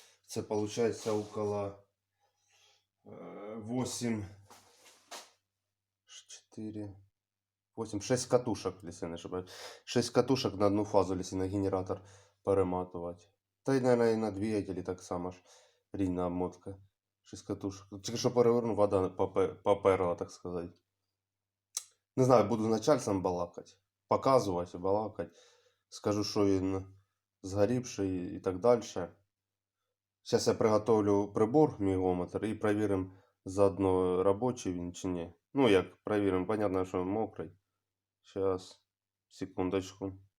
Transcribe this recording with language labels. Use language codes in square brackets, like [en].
[ru] Це получается около 8, 4, 8, 6 катушек, если не ошибаюсь. 6 катушек на одну фазу, если на генератор перематывать. [uk] Та й, наверное, и на двигателі так само ж рівна обмотка. 6 катушек. Тільки що переверну, вода поперла, так сказать. Не знаю, буду з начальством балакать. Показувати, балакать. Скажу, що він згорівший і так далі. [ru] Сейчас я приготовлю прибор, мегаметр, и проверим заодно, рабочий він [uk] чи ні. Ну, як проверим, понятно, що мокрий. [ru] Сейчас, секундочку.